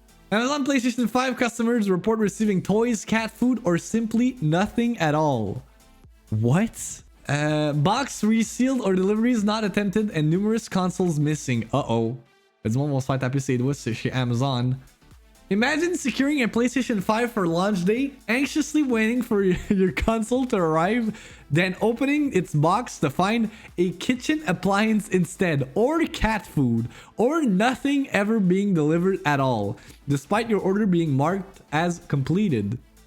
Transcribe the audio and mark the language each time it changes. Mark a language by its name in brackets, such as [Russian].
[English] Amazon PlayStation 5 customers report receiving toys, cat food, or simply nothing at all. What? Box resealed or deliveries not attempted and numerous consoles missing. Uh-oh. [French] Il y a du monde qui vont se faire taper ses doigts chez Amazon. [English] Imagine securing a PlayStation 5 for launch day, anxiously waiting for your console to arrive, then opening its box to find a kitchen appliance instead, or cat food, or nothing ever being delivered at all, despite your order being marked as completed.